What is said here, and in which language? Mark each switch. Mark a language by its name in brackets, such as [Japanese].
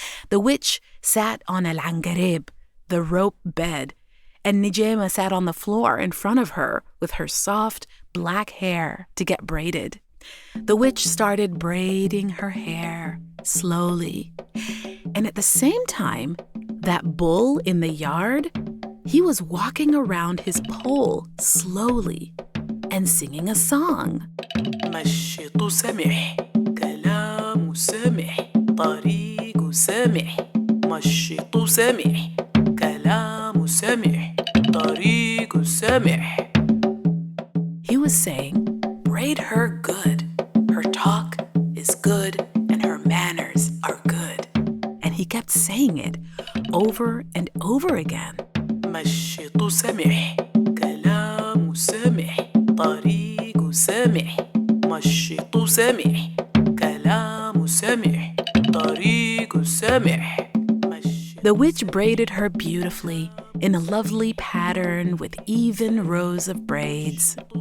[English] The witch sat on al-angarib, the rope bed, and Nijaima sat on the floor in front of her with her soft black hair to get braided. The witch started braiding her hair slowly. And at the same time, that bull in the yard, he was walking around his pole slowly and singing a song. [Arabic] مشيط سمح كلام سمح طريق سمح مشيط سمح كلام سمح طريق سمح. [English] He was saying, braid her good. Her talk is good and her manners are good. And he kept saying it over and over again. [Arabic] مشيط سمح كلام سمح طريق سمح مشيط سمح كلام سمح طريق سمح. [English] The witch braided her beautifully in a lovely pattern with even rows of braids.